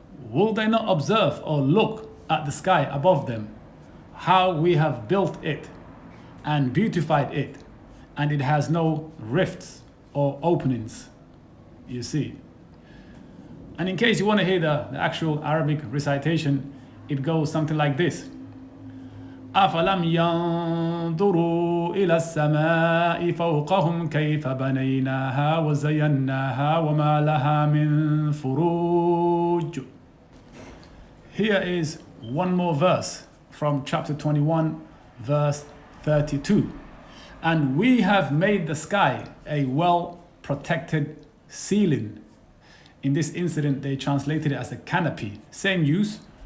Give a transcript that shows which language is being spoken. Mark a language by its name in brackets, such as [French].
[English] Will they not observe or look at the sky above them, how we have built it and beautified it, and it has no rifts or openings, you see. And in case you want to hear the actual Arabic recitation, it goes something like this. [Arabic] أفلم ينظروا إلى السماء فوقهم كيف بنيناها وزيناها وما لها من فروج. [English] Here is one more verse from chapter 21, verse 32. And we have made the sky a well-protected ceiling. In this incident, they translated it as a canopy. Same use.